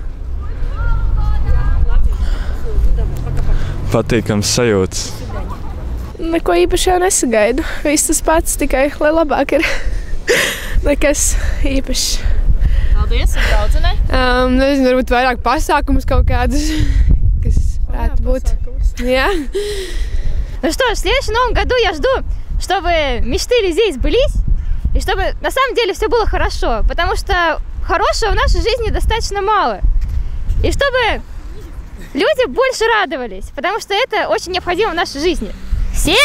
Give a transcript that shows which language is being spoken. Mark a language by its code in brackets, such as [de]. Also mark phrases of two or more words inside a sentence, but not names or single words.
[lv] Patīkams sajūtas. Neko īpaši jau nesagaidu. Viss tas pats, tikai lai labāk ir. Nekas īpašs. Paldies, un draudzenei? Nezinu, varbūt vairāk pasākumus kaut kādus, kas varētu būt. Jā. [ru] Ну что ж, в следующем новом году я жду, чтобы мечты здесь сбылись, и чтобы на самом деле все было хорошо, потому что хорошего в нашей жизни достаточно мало. И чтобы люди больше радовались, потому что это очень необходимо в нашей жизни.